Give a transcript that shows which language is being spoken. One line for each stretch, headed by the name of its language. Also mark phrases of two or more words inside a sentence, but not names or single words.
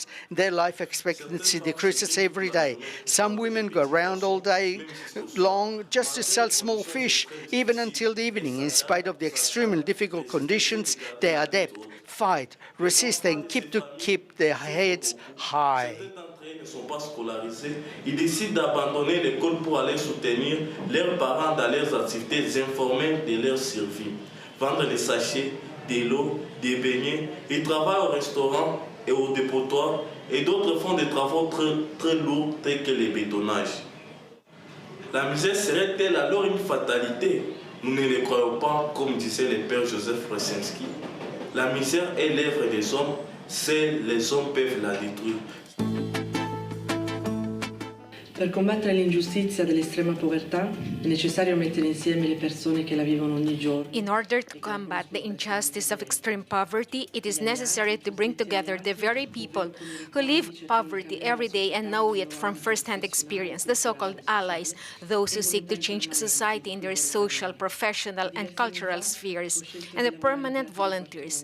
English: Their life expectancy decreases every day. Some women go around all day long just to sell small fish, even until the evening. In spite of the extremely difficult conditions, they adapt, fight, resist, and keep their heads high.
French: Ne sont pas scolarisés, ils décident d'abandonner l'école pour aller soutenir leurs parents dans leurs activités informelles de leur survie. Vendre des sachets, de l'eau, des beignets, ils travaillent au restaurant et au dépotoir et d'autres font des travaux très lourds tels que le bétonnage. La misère serait-elle alors une fatalité? Nous ne le croyons pas, comme disait le père Joseph Francesco. La misère est l'œuvre des hommes, seuls les hommes peuvent la détruire.
Italian: Per combattere l'ingiustizia dell'estrema povertà è necessario mettere insieme le persone che la vivono ogni giorno.
English: In order to combat the injustice of extreme poverty, it is necessary to bring together the very people who live poverty every day and know it from first-hand experience, the so-called allies, those who seek to change society in their social, professional, and cultural spheres, and the permanent volunteers.